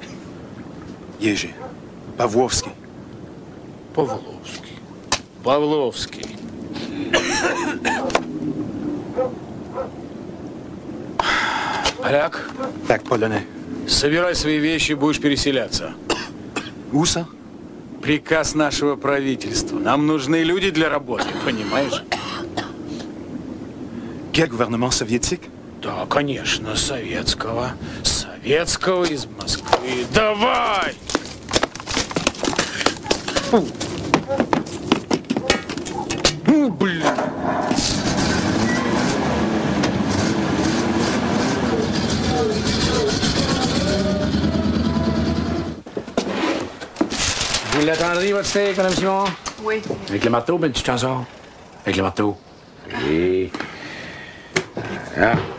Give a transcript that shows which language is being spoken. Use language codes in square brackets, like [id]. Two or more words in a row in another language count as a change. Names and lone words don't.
[ru] Jerzy. Pawłowski. Павловский. Поляк, [fr] Tak, polonais. [ru] собирай свои вещи, будешь переселяться. [fr] Où ça? [ru] Приказ нашего правительства. Нам нужны люди для работы, понимаешь? [fr] Quel gouvernement soviétique? [ru] Да, конечно, советского. Советского из Москвы. Давай! Блин. [fr] Vous l'attendriez, votre steak, Mme Simon? Oui. Avec le marteau, ben, tu t'en sors. Avec le marteau. Oui. Ah.